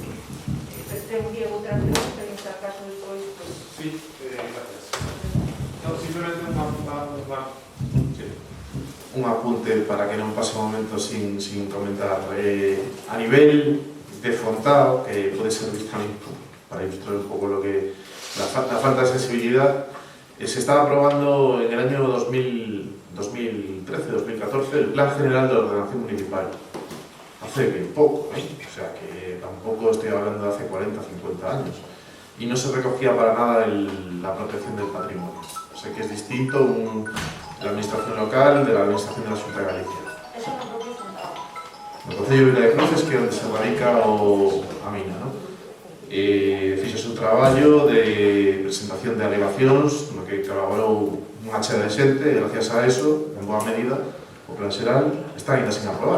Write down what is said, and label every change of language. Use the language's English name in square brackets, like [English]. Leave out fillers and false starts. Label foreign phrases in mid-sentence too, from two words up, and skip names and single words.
[Spanish] Tengo que [Galician] outra pregunta en este caso despois. [Spanish] Sí, gracias. [Galician] Simplemente un apunte para que non pase un momento sin comentar. [Spanish] A nivel de Fontao, [Galician] que pode servir tamén para ilustrar un pouco [Spanish] lo que la falta de sensibilidad, se estaba aprobando en el año 2013-2014 el Plan General de Ordenación Municipal. Hace bien poco, o sea que tampoco estoy hablando de hace 40 50 años. Y no se recogía para nada la protección del patrimonio. O sea que es distinto de la administración local de la administración de la Xunta de Galicia. [Galician] Eso no propio Fontao. No Concello de Vila de Cruces, que é onde se radica a mina, non? Fixose un traballo de presentación de alegacións no que colaborou unha chea de xente e gracias a eso, en boa medida, o plan xeral está ainda sin aprobar.